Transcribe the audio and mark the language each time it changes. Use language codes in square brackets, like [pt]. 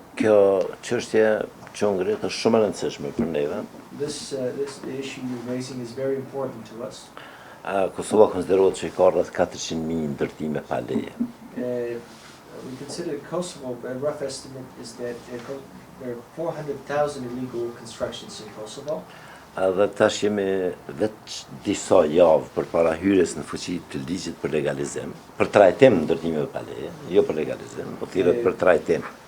[sq] Kjo çështje që ngrit është shumë e rëndësishme për neve. [en] This issue you're raising is very important to us. [sq] Kosova konsiderohet që ka rreth 400.000 ndërtime pa leje. [en] We consider Kosovo, a rough estimate is that there are 400,000 illegal constructions in Kosovo. [sq] Dhe tash jemi vetë disa javë për para hyrjes në fuqi të ligjit për legalizim, për trajtim ndërtimeve pa leje, jo për legalizim, po thirret për trajtim.